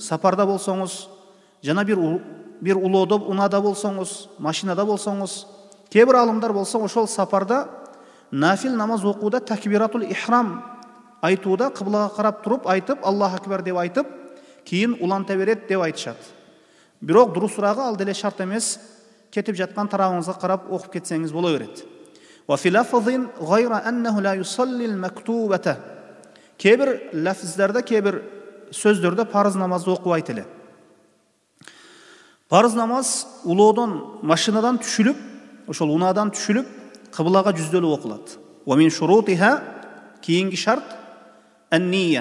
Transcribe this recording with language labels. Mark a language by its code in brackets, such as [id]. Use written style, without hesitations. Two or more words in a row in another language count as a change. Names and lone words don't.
[ky] Сапарда болсоңуз, жана бир улоодо, унада болсоңуз, машинада болсоңуз, кээ бир алымдар болсо ошол сапарда нафил намаз окууда [ar] تكبيرة الإحرام [ky] айтууда кыблага карап туруп айтып, [ar] الله أكبر [ky] деп айтып, кийин уланта берет деп айтышат. Бирок дурусурагы ал деле шарт эмес, кетип жаткан тарабыңызга карап окуп кетсеңиз боло берет. [ar] وفي لفظ غير أنه لا يصلي المكتوبة. [ky] Кээ бир лафздарда, кээ бир сөздөрдө парыз намазды окубайт эле. Парыз намаз улоодон, машинадан түшүлүп, ошол унадан түшүлүп, кыблага жүздөлүп окулат. [ar] ومن شروطها, [ky] кийинки шарт [ar] ан-нiyya.